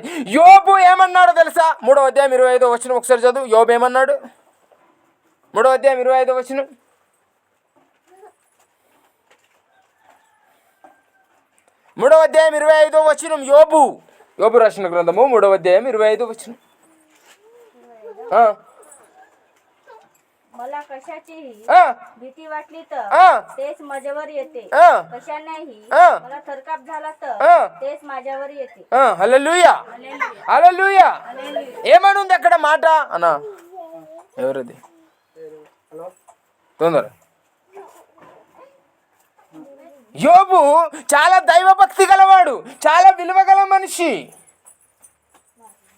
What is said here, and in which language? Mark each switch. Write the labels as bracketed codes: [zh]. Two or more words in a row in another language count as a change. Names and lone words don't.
[te] యోబు ఏమన్నాడో తెలుసా? 3:25 ఒకసారి చదువు. యోబు ఏమన్నాడు? 3:25. 3:25 యోబు రాసిన గ్రంథము 3:25. [mr] मला कशाचीही भीती वाटली तर तेच माझ्यावर येते, कशानेही मला थरकाप झाला तर तेच माझ्यावर येते. [te] హల్లెలూయా, హల్లెలూయా. ఏమనుంది అక్కడ మాట అన్నా? ఎవరది? తొందర. యోబు చాలా దైవభక్తి గలవాడు, చాలా విలువ గల మనిషి.